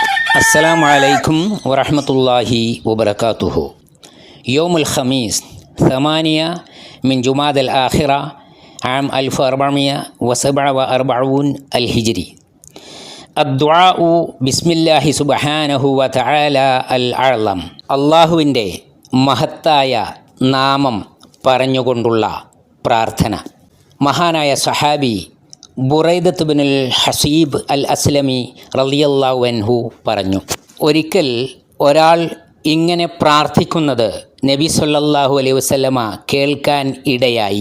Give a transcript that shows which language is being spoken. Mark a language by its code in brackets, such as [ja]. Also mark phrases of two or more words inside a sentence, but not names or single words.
[ar] السلام عليكم ورحمة الله وبركاته. يوم الخميس 8 من جماد الآخرة عام 1447 الهجري. الدعاء بسم الله سبحانه وتعالى الأعظم. [ml] അള്ളാഹുവിൻ്റെ മഹത്തായ നാമം പറഞ്ഞുകൊണ്ടുള്ള പ്രാർത്ഥന. മഹാനായ സഹാബി ബുറൈദത്ത് ബിനുൽ ഹസീബ് അൽ അസ്ലമി [ar] رضي الله عنه [ml] പറഞ്ഞു, ഒരിക്കൽ ഒരാൾ ഇങ്ങനെ പ്രാർത്ഥിക്കുന്നത് നബി [ar] صلى الله عليه وسلم [ml] കേൾക്കാൻ ഇടയായി.